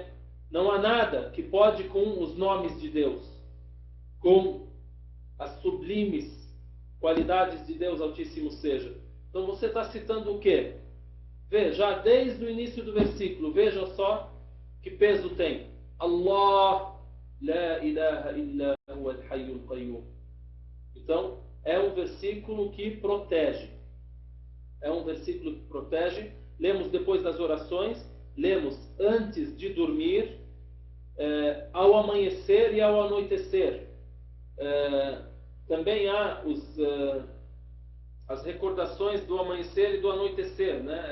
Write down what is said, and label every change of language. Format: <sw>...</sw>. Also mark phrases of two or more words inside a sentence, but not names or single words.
<pt>Não há nada que pode com os nomes de Deus, com as sublimes qualidades de Deus Altíssimo seja. Então você está citando o quê? Veja, desde o início do versículo, veja só que peso tem.</pt> <ar>الله لا إله إلا هو الحي القيوم.</ar> <pt>Então, é um versículo que protege. É um versículo que protege. Lemos depois das orações, lemos antes de dormir, ao amanhecer e ao anoitecer. Também há as recordações do amanhecer e do anoitecer, né?</pt>